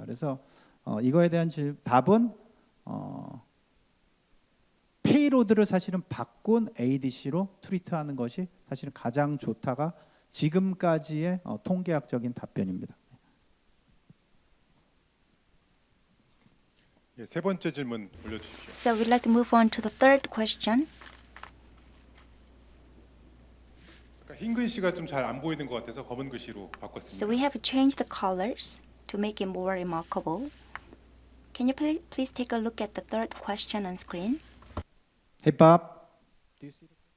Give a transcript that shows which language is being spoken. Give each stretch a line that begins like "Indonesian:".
Korean: 그래서 이거에 대한 답은 페이로드를 사실은 바꾼 ADC로 트리트하는 것이 사실은 가장 좋다가 지금까지의 통계학적인 답변입니다. 예, 세 번째 질문 올려주십시오.
English: So we'd like to move on to the third question.
Korean: 그러니까 흰 글씨가 좀 잘 안 보이는 것 같아서 검은 글씨로
English: So
Korean: 바꿨습니다.
English: we have changed the colors to make it more remarkable. Can you please take a look at the third question on screen? Hey Bob, do you see the